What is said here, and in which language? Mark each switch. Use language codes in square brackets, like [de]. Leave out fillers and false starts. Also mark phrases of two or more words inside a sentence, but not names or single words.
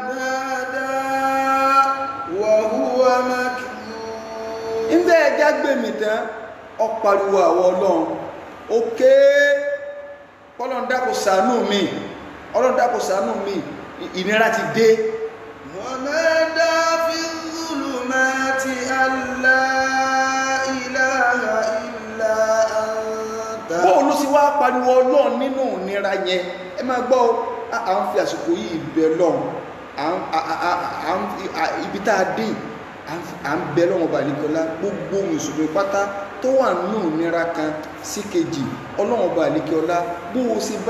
[ar] وهو مكذوب [yo] ìgbẹ́ ẹja gbèmí tán ó pariwo àwọn Ọlọ́run òkè Ọlọ́run dákun ṣàánú mi Ọlọ́run dákun ṣàánú mi ìnira ti dé [ar] ونادى في الظلمات أن لا إله إلا أنت [yo] bóò ló sì wá pariwo Ọlọ́run nínú ìnira yẹn ẹ máa gbọ́ à ń fi àsìkò yìí bẹ lọ́run ibi tá a dé à ń bẹ lọ́run ọba àlekọ́lá gbogbo mùsùlùmí pátá tó wà nínú ìnira kan sí kejì Ọlọ́run ọba àlekọ́lá bó o sì bá